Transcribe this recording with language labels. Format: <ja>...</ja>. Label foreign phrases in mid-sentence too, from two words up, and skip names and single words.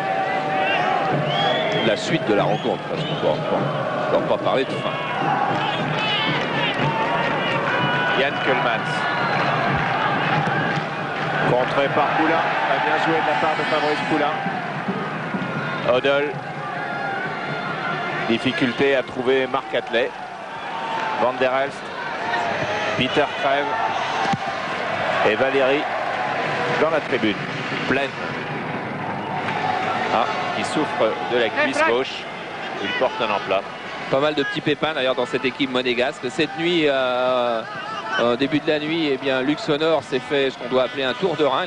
<fr>La suite de la rencontre, parce qu'on ne peut pas parler de fin. Yann Keulemans. Contré par Poulain. A bien joué de la part de Fabrice Poulain. Hoddle. Difficulté à trouver Marc Atlet. Van der Elst. Peter Crève. Et Valéry dans la tribune. Pleine. Qui souffre de la cuisse gauche. Il porte un emplat. Pas mal de petits pépins d'ailleurs dans cette équipe monégasque. Cette nuit, au début de la nuit, eh bien, Luxonor s'est fait ce qu'on doit appeler un tour de rein.</fr>